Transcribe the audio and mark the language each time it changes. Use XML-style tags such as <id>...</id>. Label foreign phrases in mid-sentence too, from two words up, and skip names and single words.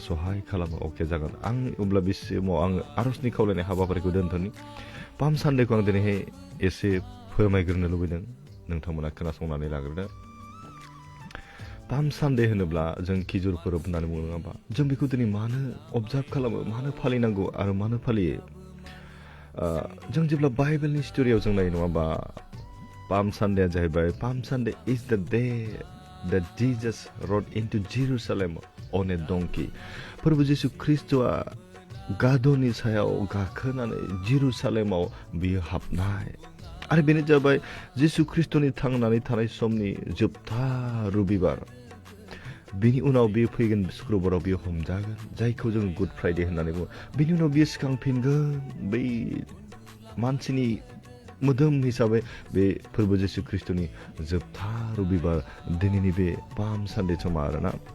<brx>सहाय खालामो अके जागोन आं अब्ला बे समाव आं आरजनि खावलायनाय हाबाफारिखौ दोनथ'नि पाम सानडेखौ आं दिनैहाय एसे फोरमायग्रोनो लुबैदों नोंथांमोना खोनासंनानै लाग्रोदो पाम सानडे होनोब्ला जों खिजुर फोरबो होननानै बुङो नङा होमबा जों बेखौ दिनै मानो अबजार्भ खालामो मानो फालिनांगौ आरो मानो फालियो जों जेब्ला बाइबेलनि स्ट'रियाव जों नायो नङा होमबा</brx> <en>पाम सानडेआ जाहैबाय Palm Sunday is the day that Jesus rode into Jerusalem on a donkey फोरबो</en> <brx>जिसु ख्रीष्टआ गाद'नि सायाव गाखोनानै जेरुसालेमाव बियो हाबनाय आरो बेनो जाबाय जिसु ख्रिस्टनि थांनानै थानाय समनि जोबथा रबिबार बेनि उनाव बेयो फैगोन शुक्रबाराव बेयो हमजागोन जायखौ जों गुड फ्राइडे होननानै बुङो बेनि उनाव बेयो सिखांफिनगोन बै मानसिनि मोदोम हिसाबै बे फोरबो जिसु ख्रिस्टनि जोबथा रबिबार दिनैनि बे पाम सानडे समा आरोना</brx>